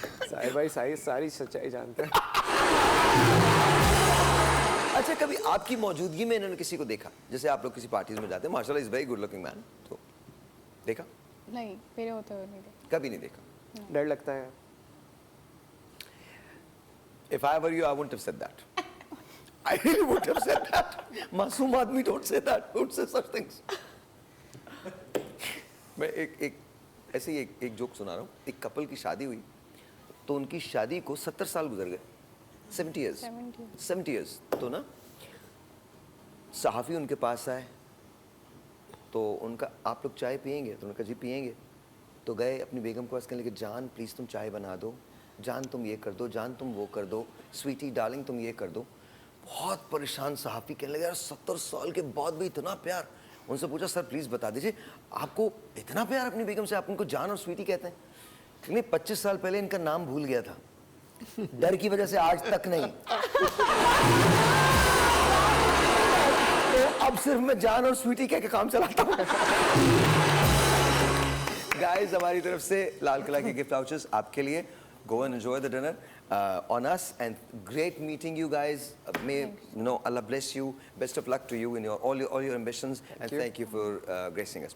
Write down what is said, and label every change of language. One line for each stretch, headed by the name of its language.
Hindi: साहिर भाई सारी सच्चाई जानते हैं। अच्छा, कभी आपकी मौजूदगी में इन्होंने किसी को देखा, जैसे आप लोग किसी पार्टीज में जाते हैं, माशाल्लाह
English: is very good looking man,
Hindi: तो देखा? नहीं, मेरे होते हुए नहीं देखा। कभी नहीं देखा। डर लगता है।
English: If I were you, I wouldn't have said that. I really wouldn't have said that.
Hindi: मासूम आदमी
English: don't say that, don't say such things.
Hindi: मैं एक ऐसे ही एक जोक सुना रहा हूँ। एक कपल की शादी हुई, तो उनकी शादी को 70 साल गुजर गए,
English: 70 years, 70 years।
Hindi: तो ना सहाफ़ी उनके पास आए, तो उनका, आप लोग चाय पियेंगे? तो उन्होंने कहा जी पियेंगे। तो गए अपनी बेगम के पास, कहने लगे जान प्लीज़ तुम चाय बना दो, जान तुम ये कर दो, जान तुम वो कर दो, स्वीटी डार्लिंग तुम ये कर दो। बहुत परेशान सहाफ़ी, कहने लगे यार 70 साल के बाद भी इतना प्यार। उनसे पूछा सर प्लीज़ बता दीजिए, आपको इतना प्यार अपनी बेगम से, आप उनको जान और स्वीटी कहते हैं? नहीं, 25 साल पहले इनका नाम भूल गया था, डर की वजह से आज तक नहीं। तो अब सिर्फ मैं जान और स्वीटी कह के काम चलाता हूँ। गाइस, हमारी तरफ से लाल किला के गिफ्ट वाउचर्स आपके लिए।
English: Go and enjoy the dinner on us, and great meeting you guys. May Allah bless you. Best of luck to you in all your ambitions, and thank you for gracing us.